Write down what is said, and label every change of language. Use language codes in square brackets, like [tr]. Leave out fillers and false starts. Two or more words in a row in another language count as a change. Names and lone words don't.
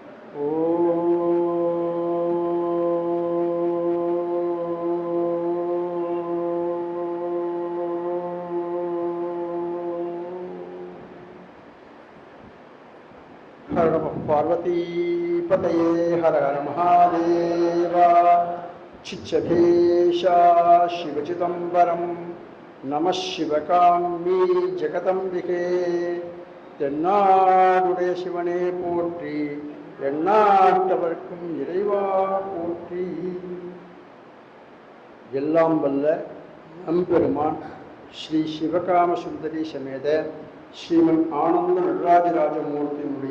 [sa] हर नमः पार्वतीपतये हर हर महादेव चिच्चभेशा शिवचिदम्बरं नमः शिवकाम्ये जगदम्बिके [ta] தென்னாடுடைய சிவனே போற்றி எண்ணாட்டவர்க்கும் இறைவா போற்றி. எல்லாம் வல்ல நம்பெருமான் ஸ்ரீ சிவகாம சுந்தரி சமேத ஸ்ரீமன் ஆனந்த நடராஜராஜமூர்த்தியினுடைய